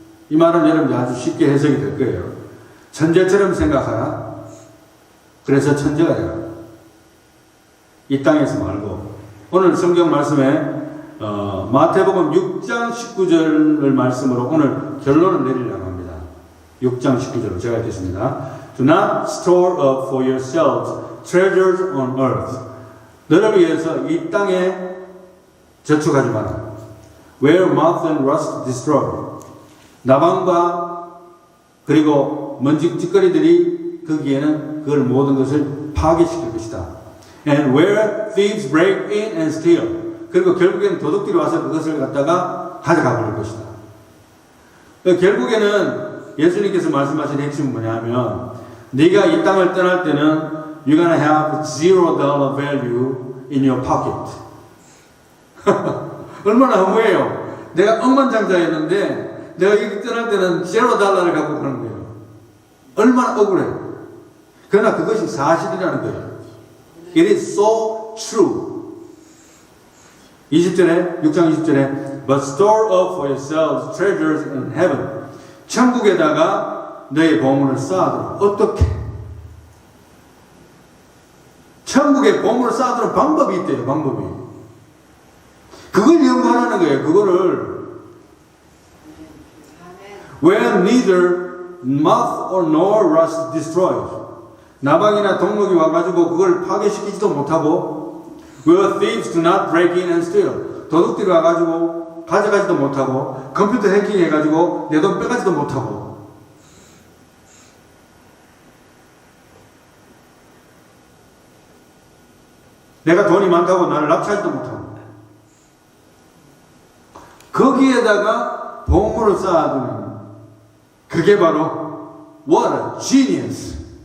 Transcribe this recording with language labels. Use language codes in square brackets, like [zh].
[ko] 이 말은 여러분들 아주 쉽게 해석이 될 거예요. 천재처럼 생각하라. 그래서 천재가 되라. 이 땅에서 말고. 오늘 성경 말씀에 마태복음 6장 19절을 말씀으로 오늘 결론을 내리려고 합니다. 6장 19절 제가 읽겠습니다. [en] Do not store up for yourselves treasures on earth. [ko] 너를 위해서 이 땅에 저축하지 마라. [en] Where moth and rust destroy. [ko] 나방과 그리고 먼지 찌꺼리들이 거기에는 그걸 모든 것을 파괴시킬 것이다. [en] And where thieves break in and steal. [ko] 그리고 결국에는 도둑들이 와서 그것을 갖다가 가져가 버릴 것이다. 결국에는 예수님께서 말씀하신 핵심은 뭐냐면 네가 이 땅을 떠날 때는 [en] You're gonna have $0 value in your pocket. [ko] 얼마나 허무해요. 내가 억만장자였는데 내가 여기 떠날 때는 $0를 갖고 가는 거예요. 얼마나 억울해. 그러나 그것이 사실이라는 거예요. [en] It is so true. [ko] 20절에 6장 20절에 [en] But store up for yourselves treasures in heaven. [ko] 천국에다가 너의 보물을 쌓아두라. 어떻게? 천국에 보물을 쌓아두는 방법이 있대요. 방법이. 그걸 연구하라는 거예요. 그거를 [en] Where neither moth or nor rust destroys. [ko] 나방이나 동물이 와가지고 그걸 파괴시키지도 못하고 [en] Where thieves do not break in and steal. [ko] 도둑들이 와가지고 가져가지도 못하고 컴퓨터 해킹 해가지고 내 돈 빼가지도 못하고 내가 돈이 많다고 나를 납치하지도 못하고 거기에다가 보물을 쌓아두는 그게 바로 [en] What a genius.